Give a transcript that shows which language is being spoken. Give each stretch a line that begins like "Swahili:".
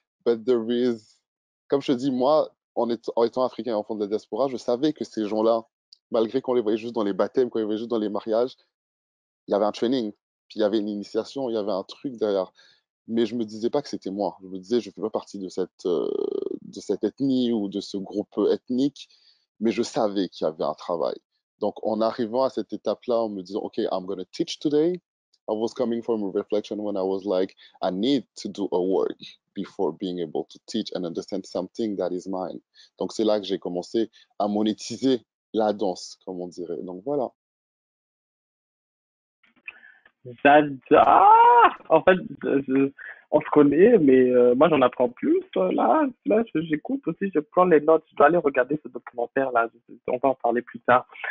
English: But there is,
French: comme je te dis, moi, en étant africain et enfant de la diaspora, je savais que ces gens-là, malgré qu'on les voyait juste dans les baptêmes, qu'on les voyait juste dans les mariages, il y avait un training, puis il y avait une initiation, il y avait un truc derrière. Mais je me disais pas que c'était moi. Je me disais, je fais pas partie de cette ethnie ou de ce groupe ethnique, mais je savais qu'il y avait un travail. Donc, en arrivant à cette étape-là, en me disant, OK,
English: I'm going to teach today, I was coming from a reflection when I was like, I need to do a work before being able to teach and understand something that is mine.
French: Donc c'est là que j'ai commencé à monétiser la danse, comme on dirait. Donc voilà. J'adore! En fait, on se connaît, mais moi j'en apprends plus. Là, j'écoute aussi, je prends les notes. Je dois aller regarder ce documentaire-là. On va en parler plus tard.